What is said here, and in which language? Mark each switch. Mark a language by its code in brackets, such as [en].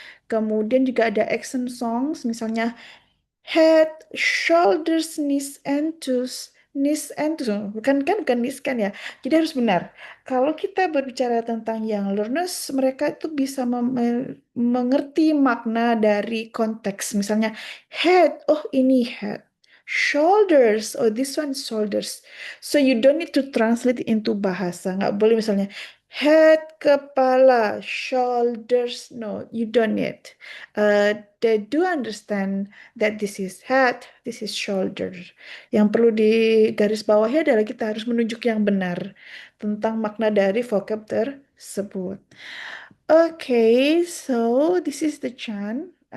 [id] Kemudian juga ada [en] action songs, [id] misalnya [en] head, shoulders, knees and toes. Knees and toes. [id] Bukan knees kan ya. Jadi harus benar. Kalau kita berbicara tentang young learners, mereka itu bisa mengerti makna dari konteks. Misalnya head, oh ini head. [en] Shoulders, oh this one is shoulders. So you don't need to translate into bahasa. [id] Nggak boleh misalnya head, kepala, shoulders. [en] No, you don't need. They do understand that this is head, this is shoulder. [id] Yang perlu digarisbawahi adalah kita harus menunjuk yang benar tentang makna dari vocab tersebut. [en] Okay, so this is the chant.